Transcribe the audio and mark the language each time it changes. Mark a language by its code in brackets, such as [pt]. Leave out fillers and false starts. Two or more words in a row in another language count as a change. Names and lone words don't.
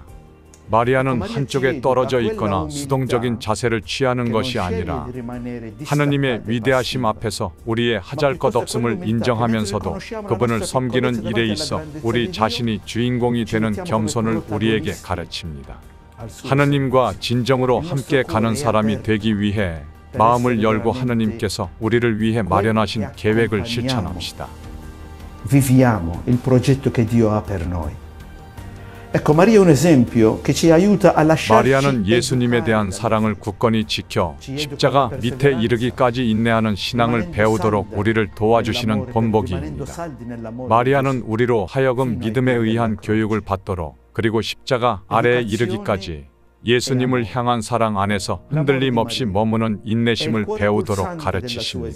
[ko] 마리아는 한쪽에 떨어져 있거나 수동적인 자세를 취하는 것이 아니라 하느님의 위대하심 앞에서 우리의 하잘것없음을 인정하면서도 그분을 섬기는 일에 있어 우리 자신이 주인공이 되는 겸손을 우리에게 가르칩니다. 하느님과 진정으로 함께 가는 사람이 되기 위해 마음을 열고 하느님께서 우리를 위해 마련하신 계획을 실천합시다. [it] Viviamo il progetto che Dio ha per noi. Ecco, Maria è un esempio che ci aiuta a lasciarci [ko] 마리아는 예수님에 대한 [it] educare [ko] 사랑을 굳건히 지켜 십자가 밑에 이르기까지 인내하는 신앙을 배우도록 우리를 도와주시는 본보기입니다. 마리아는 우리로 하여금 믿음에 의한 교육을 받도록 그리고 십자가 아래에 이르기까지 예수님을 향한 사랑 안에서 흔들림 없이 머무는 인내심을 배우도록 가르치십니다.